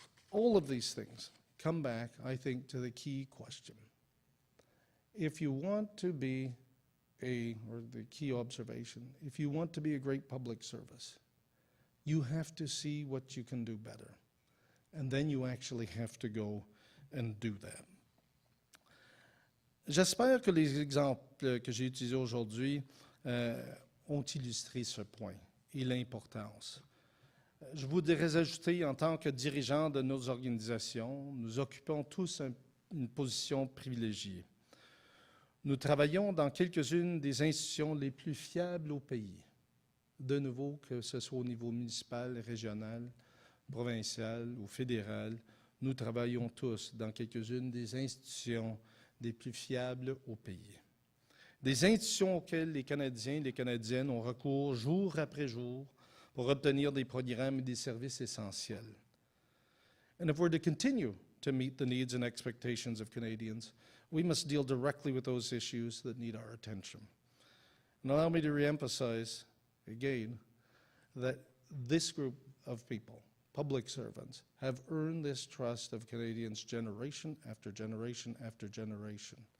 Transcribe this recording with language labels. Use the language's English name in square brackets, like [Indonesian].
[English] All of these things come back, I think, to the key question. If you want to be or the key observation, if you want to be a great public service, you have to see what you can do better. And then you actually have to go and do that. [French] J'espère que les exemples que j'ai utilisés aujourd'hui ont illustré ce point et l'importance. Je voudrais ajouter, en tant que dirigeant de nos organisations, nous occupons tous une position privilégiée. Nous travaillons dans quelques-unes des institutions les plus fiables au pays. De nouveau, que ce soit au niveau municipal, régional, provincial ou fédéral, nous travaillons tous dans quelques-unes des institutions les plus fiables au pays. Des institutions auxquelles les Canadiens et les Canadiennes ont recours jour après jour pour obtenir des programmes et des services essentiels. [English] And if we're to continue to meet the needs and expectations of Canadians, we must deal directly with those issues that need our attention. And allow me to reemphasize again that this group of people, public servants have earned this trust of Canadians generation after generation after generation.